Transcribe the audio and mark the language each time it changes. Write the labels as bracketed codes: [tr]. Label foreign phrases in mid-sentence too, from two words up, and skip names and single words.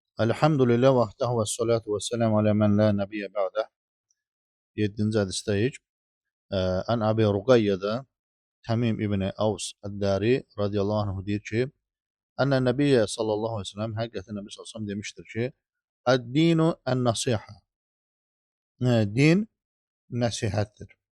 [ar] الحمد لله وحده و الصلاة و السلام على من لا نبي بعده. [az] 7-ci hədisdəyik. Ən Əbi Ruqayyədə Təmim İbni Avs Əddəri [ar] رضي الله عنه [az] deyir ki, [ar] أن النبي صلى الله عليه و سلم, [az] həqiqətən Nəbi [ar] صلى الله عليه و سلم [az] demişdir ki, [ar] الدين النصيحة. [az] Din nəsihətdir.